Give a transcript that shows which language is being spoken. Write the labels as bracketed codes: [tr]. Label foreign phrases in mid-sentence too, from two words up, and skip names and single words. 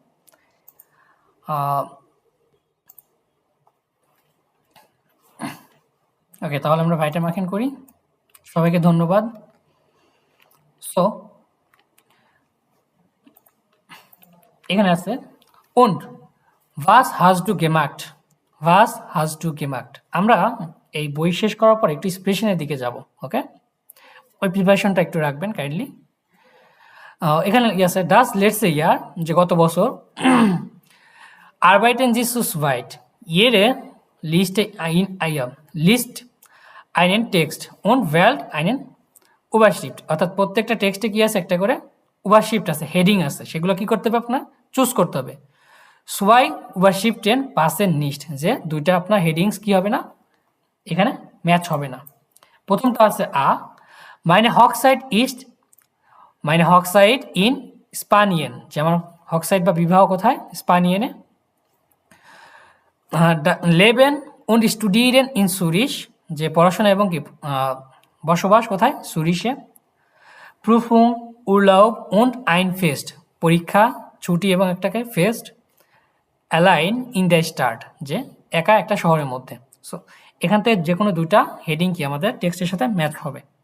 [bn] ওকে, তাহলে আমরা [de] weiter machen [bn] করি। সবাইকে ধন্যবাদ। সো এখানে আছে [de] und was hast du gemacht, was hast du gemacht। [bn] আমরা এই বই শেষ করার পর একটু এক্সপ্রেশনের দিকে যাব। ওকে, ওই প্রিপারেশনটা একটু রাখবেন কাইন্ডলি। এখানে আছে [de] das letzte Jahr, [bn] যে গত বছর [de] arbeiten Sie zu zweit jede লিস্ট einen Text und wählt einen Überschrift, [bn] অর্থাৎ প্রত্যেকটা টেক্সটে কি আছে একটা করে Überschrift আছে, হেডিং আছে, সেগুলো কি করতে হবে আপনার চুজ করতে হবে। [de] Zwei Überschriften passen nicht, [bn] যে দুইটা আপনার হেডিংস কি হবে না, এখানে ম্যাচ হবে না। প্রথমটা আছে আ, [de] meine Hochzeit ist meine Hochzeit in Spanien, [bn] যে আমার হকসাইট বা বিবাহ কোথায়, স্পানিয়েনে। [de] Leben und studieren in Zürich, [bn] যে পড়াশোনা এবং কি বসবাস কোথায়, সুরিশে। [de] Prüfung, Urlaub und ein Fest, [bn] পরীক্ষা, ছুটি এবং একটাকে ফেস্ট। [de] Allein in der Stadt, [bn] যে একা একটা শহরের মধ্যে। সো এখান থেকে যে কোনো দুইটা হেডিং কি আমাদের টেক্সটের সাথে ম্যাচ হবে।